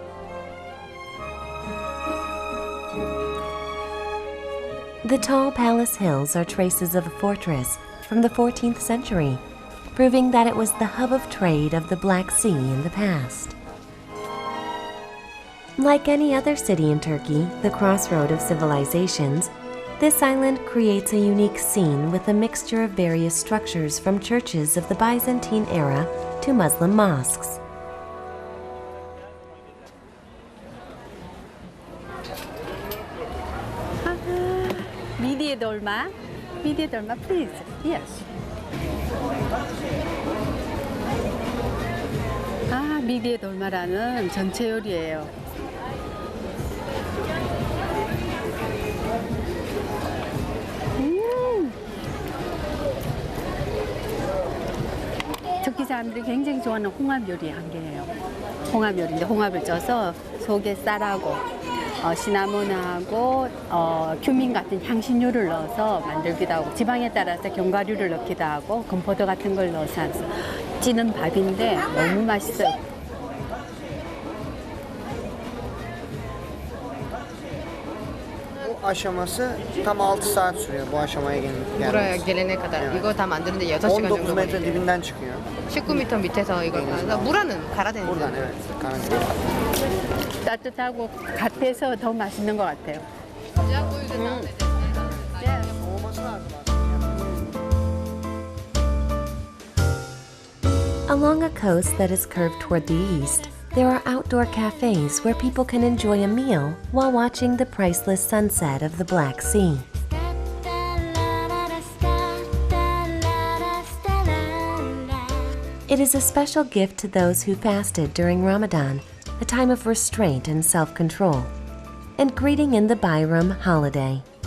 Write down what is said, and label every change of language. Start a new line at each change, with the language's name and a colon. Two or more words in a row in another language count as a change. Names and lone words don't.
English: The tall palace hills are traces of a fortress from the 14th century, proving that it was the hub of trade of the Black Sea in the past. Like any other city in Turkey, the crossroad of civilizations, this island creates a unique scene with a mixture of various structures from churches of the Byzantine era to Muslim mosques.
Korean: 미디에 돌마,
English: please. Yes.
Korean: 아, 미디에 돌마라는 전체 요리예요. 터키 사람들이 굉장히 좋아하는 홍합 요리 한 개예요. 홍합 요리인데 홍합을 쪄서 속에 쌀하고 시나몬하고 큐민 같은 향신료를 넣어서 만들기도 하고 지방에 따라서 견과류를 넣기도 하고 건포도 같은 걸 넣어서 찌는 밥인데 너무 맛있어요.
Turkish: Aşaması tam 6 saat sürüyor bu aşamaya gelmesi. Buraya gelene kadar. Evet.
Korean: 이거 다 만드는데 6시간 19 정도 metre 걸려요.
Turkish: dibinden çıkıyor.
Korean: 19m 밑에서 이걸 가서 물안은 갈아대는
Turkish: Buradan evet. Karantina.
Korean: 따뜻하고 갓해서 더 맛있는 것 같아요.
Turkish: Soğuması lazım
English: Along a coast that is curved toward the east, there are outdoor cafes where people can enjoy a meal while watching the priceless sunset of the Black Sea. It is a special gift to those who fasted during Ramadan, a time of restraint and self-control, and greeting in the Bayram holiday.